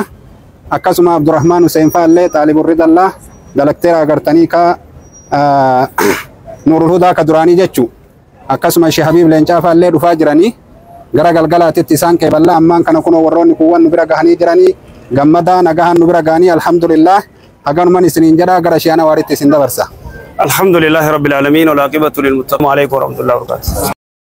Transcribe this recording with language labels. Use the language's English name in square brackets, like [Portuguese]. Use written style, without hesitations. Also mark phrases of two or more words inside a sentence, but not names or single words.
[Oromo] akkasuma Abdurrahman Hussein Faalle Taalibur Ridallah dalakteera agartanii ka Nurul Hudaa ka duraanii jechu akkasuma Sheikh Habib Leencaa Faalle dhufaa jiranii gara galgalaatitti isaan qeeballa ammaan kana kunoo warroonni kuwwan nu bira gahanii jiranii gammadaa nagahan nu bira gahanii alhamdulillah haganuman isiniin jedhaa gara Sheikh Anwaaritti isin dabarsa. [Arabic] الحمد لله رب العالمين والعاقبة للمتقين. عليكم ورحمة الله وبركاته.